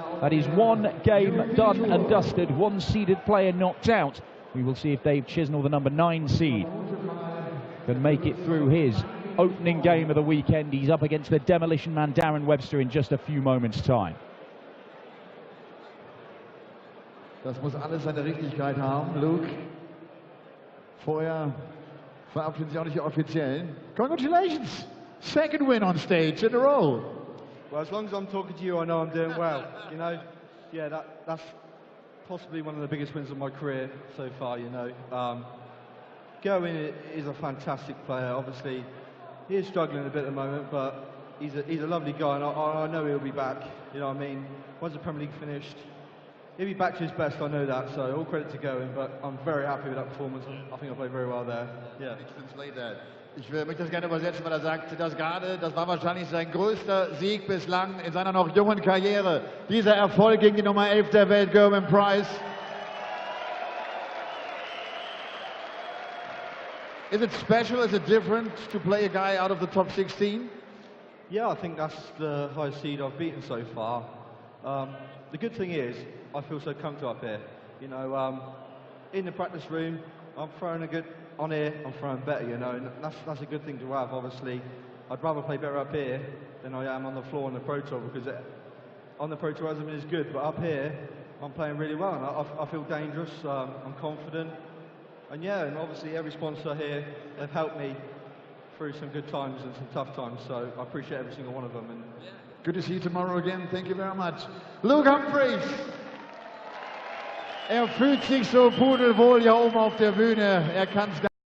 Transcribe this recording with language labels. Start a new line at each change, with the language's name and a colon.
English: That is one game done and dusted, one seeded player knocked out. We will see if Dave Chisnell, the number 9 seed, can make it through his opening game of the weekend. He's up against the demolition man Darren Webster in just a few moments' time.
German: Das muss alles seine Richtigkeit haben, Luke. Vorher verabschieden Sie auch nicht die Offiziellen.
English: Congratulations! Second win on stage in a row. Well, as long as I'm talking to you, I know I'm doing well. You know, yeah, that's possibly one of the biggest wins of my career so far, you know. Gerwyn is a fantastic player. Obviously, he is struggling a bit at the moment, but he's a lovely guy, and I know he'll be back. You know what I mean? Once the Premier League finished, he'll be back to his best, I know that, so all credit to Gerwyn, but I'm very happy with that performance. I think I played very well there. Yeah.
German: Ich möchte das gerne übersetzen, weil er sagt, das war wahrscheinlich sein größter Sieg bislang in seiner noch jungen Karriere. Dieser Erfolg gegen die Nummer 11 der Welt, Gerwyn Price.
English: Is it special, is it different to play a guy out of the top 16? Yeah, I think that's the highest seed I've beaten so far. The good thing is, I feel so comfortable up here. You know, in the practice room, I'm throwing a good on here, I'm throwing better, you know, and that's a good thing to have, obviously. I'd rather play better up here than I am on the floor on the Pro Tour, because on the Pro Tour it hasn't been as good, but up here I'm playing really well, and I feel dangerous, I'm confident, and yeah, and obviously every sponsor here, they've helped me through some good times and some tough times, so I appreciate every single one of them. And good to see you tomorrow again. Thank you very much. Luke Humphries.
German: Fühlt sich so pudelwohl hier oben auf der Bühne. Kann's